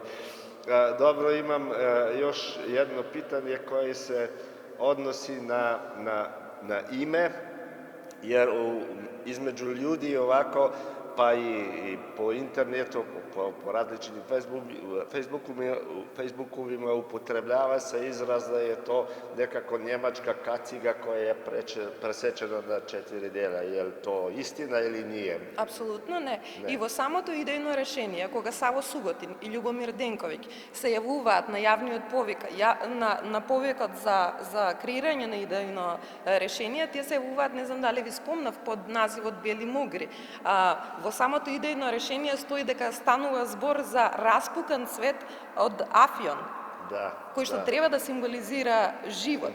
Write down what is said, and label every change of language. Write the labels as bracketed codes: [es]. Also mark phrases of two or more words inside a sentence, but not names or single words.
[sr] Dobro, imam još jedno pitanje koje se odnosi na ime, jer između ljudi ovako pa i po internetu, po različitim Facebookovima upotrebljava se izraz da je to nekako njemačka kaciga koja je presečena na 4 dela. Je li to istina ili nije? [mk] Апсолутно не. И во самото идејно решение, кога Саво Суготин и Љубомир Денковиќ се јавуваат на јавниот повик, на повикот за креирање на идејно решение, тие се јавуваат, не знам дали ви спомнав, под називот Бели мугри. Во самото идејно решение стои дека станува збор за распукан цвет од афион, кој што треба да символизира живот.